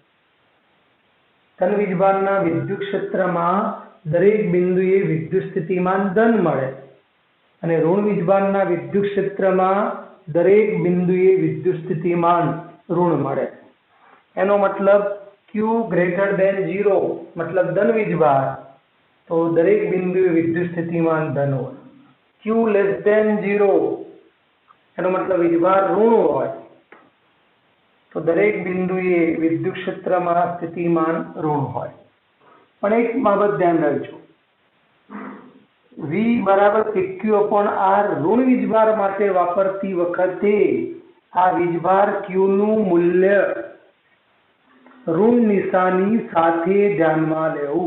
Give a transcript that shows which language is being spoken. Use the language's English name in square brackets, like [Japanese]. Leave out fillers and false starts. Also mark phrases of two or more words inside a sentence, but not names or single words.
[Gujarati] ધન વીજભારના વિદ્યુત ક્ષેત્રમાં દરેક બિંદુએ વિદ્યુત સ્થિતિમાન ધન મળે અને ઋણ વીજભારના વિદ્યુત ક્ષેત્રમાં દરેક બિંદુએ વિદ્યુત સ્થિતિમાન ઋણ મળે. એનો મતલબ [English] Q greater than 0 [Gujarati] મતલબ ધન વીજભાર, તો દરેક બિંદુએ વિદ્યુત સ્થિતિમાન ધન હોય. [English] Q less than 0 [Gujarati] એનો મતલબ વીજભાર ઋણ હોય, તો દરેક બિંદુએ વિદ્યુત ક્ષેત્રમાં સ્થિતિમાન ઋણ હોય. પણ એક બાબત ધ્યાન રાખજો, V બરાબર [English] KQ upon R [Gujarati] ઋણ વીજભાર માટે વાપરતી વખતે આ વીજભાર Q નું મૂલ્ય ઋણ નિશાની સાથે ધ્યાનમાં લેવું.